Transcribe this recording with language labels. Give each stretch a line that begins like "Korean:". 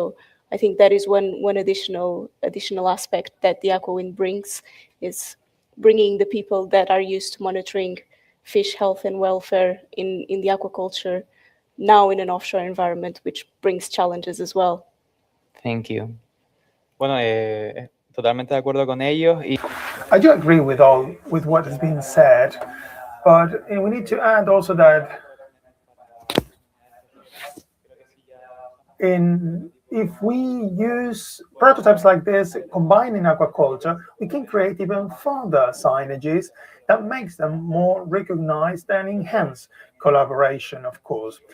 English: So I think that is one additional aspect that the AquaWind brings, is bringing the people that are used to monitoring fish health and welfare in the aquaculture now in an offshore environment, which brings challenges as well. Thank you.
Spanish: Bueno, totalmente de acuerdo con ellos.
English: I do agree with what has been said, but we need to add also that if we use prototypes like this combined in aquaculture, we can create even further signages that makes them more recognized and enhance collaboration, of course.